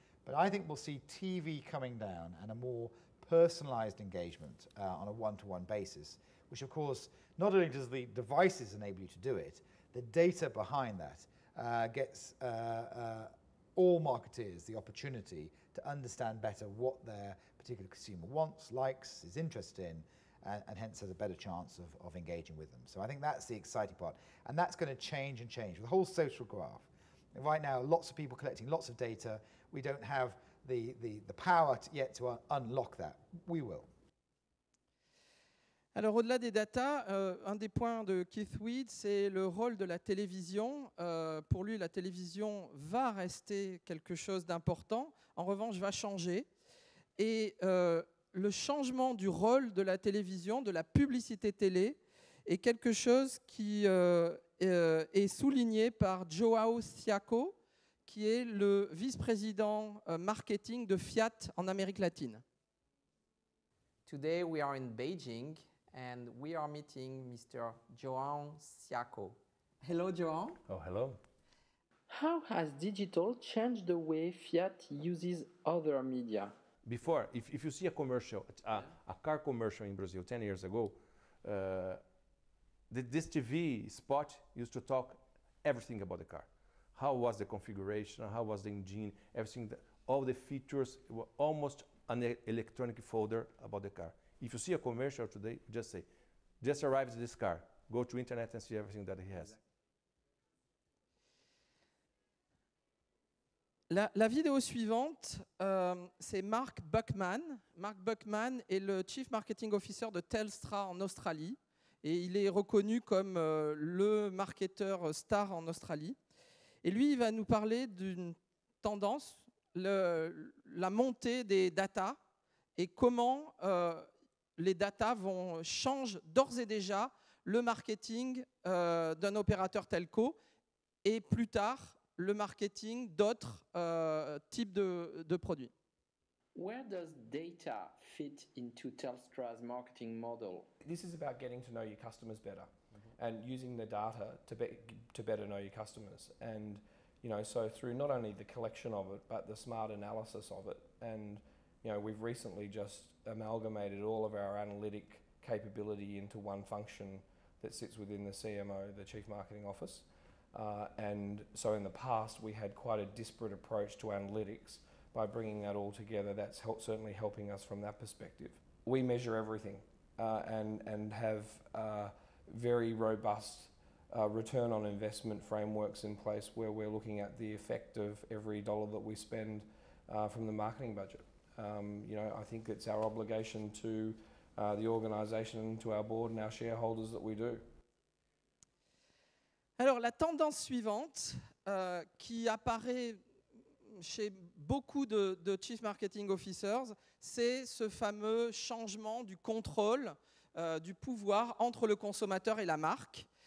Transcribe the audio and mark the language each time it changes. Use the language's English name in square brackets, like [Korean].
[English] But I think we'll see TV coming down and a more personalized engagement on a one-to-one basis, which of course, not only does the devices enable you to do it, the data behind that gets all marketeers the opportunity to understand better what their particular consumer wants, likes, is interested in, and hence has a better chance of engaging with them. So I think that's the exciting part. And that's going to change and change. The whole social graph. Right now, lots of people collecting lots of data. We don't have the power yet to unlock that. We will. [French] Alors au-delà des data, un des points de Keith Weed, c'est le rôle de la télévision. Pour lui, la télévision va rester quelque chose d'important, en revanche va changer. Et le changement du rôle de la télévision, de la publicité télé, est quelque chose qui est souligné par João Siaco, qui est le vice-président marketing de Fiat en Amérique latine. [English] Today we are in Beijing and we are meeting Mr. João Siaco. Hello, João. Oh, hello. How has digital changed the way Fiat uses other media? Before, if you see a commercial, a car commercial in Brazil 10 years ago, this TV spot used to talk everything about the car. How was the configuration, how was the engine, everything, all the features, were almost an electronic folder about the car. If you see a commercial today, just say, just arrived this car, go to internet and see everything that he has. [French] La vidéo suivante, c'est Mark Buckman. Mark Buckman est le Chief Marketing Officer de Telstra en Australie et il est reconnu comme le marketeur star en Australie. Et lui, il va nous parler d'une tendance, la montée des data et comment les data changent d'ores et déjà le marketing d'un opérateur telco et plus tard le marketing d'autres types de produits. [English] Where does data fit into Telstra's marketing model? This is about getting to know your customers better and using the data to better know your customers. And so through not only the collection of it, but the smart analysis of it. And we've recently just amalgamated all of our analytic capability into one function that sits within the CMO, the Chief Marketing Office. And so in the past, we had quite a disparate approach to analytics. By bringing that all together, that's certainly helping us from that perspective. We measure everything and have very robust return on investment frameworks in place where we're looking at the effect of every dollar that we spend from the marketing budget. I think it's our obligation to the organisation, to our board and our shareholders that we do. [French] Alors la tendance suivante qui apparaît chez beaucoup de Chief Marketing Officers, c'est ce fameux changement du contrôle, du pouvoir entre le consommateur et la marque.